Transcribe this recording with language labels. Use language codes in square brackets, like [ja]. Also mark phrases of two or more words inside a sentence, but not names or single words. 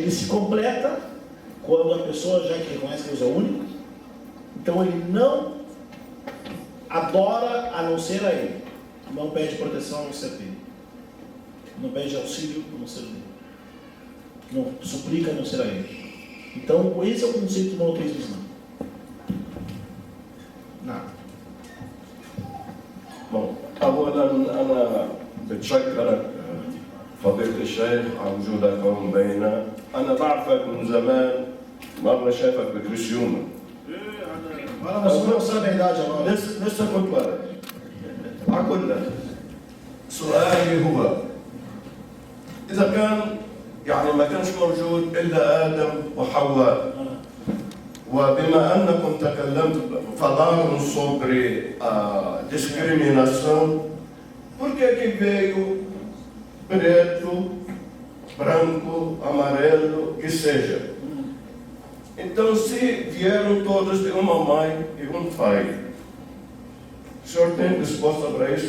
[pt] Ele se completa quando a pessoa, já que reconhece que Deus é o único, então ele não adora a não ser a Ele. Não pede proteção a não ser dele. Não pede auxílio a não ser dele. Não suplica a não ser a Ele. Então, esse é o conceito do monoteísmo islâmico. Nada. Bom, [ar] أولا أنا بتشكرك فضيلة الشيخ على وجودك هون بيننا. أنا بعرفك من زمان، مرة شايفك بكريسيوما. لسه كنت ولد. أقول لك سؤالي هو إذا كان يعني ما كانش موجود إلا آدم وحواء، وبما أنكم تكلمتم [pt] falaram sobre a discriminação, por que veio preto, branco, amarelo, que seja? Então, se vieram todos de uma mãe e um pai, o senhor tem resposta para isso?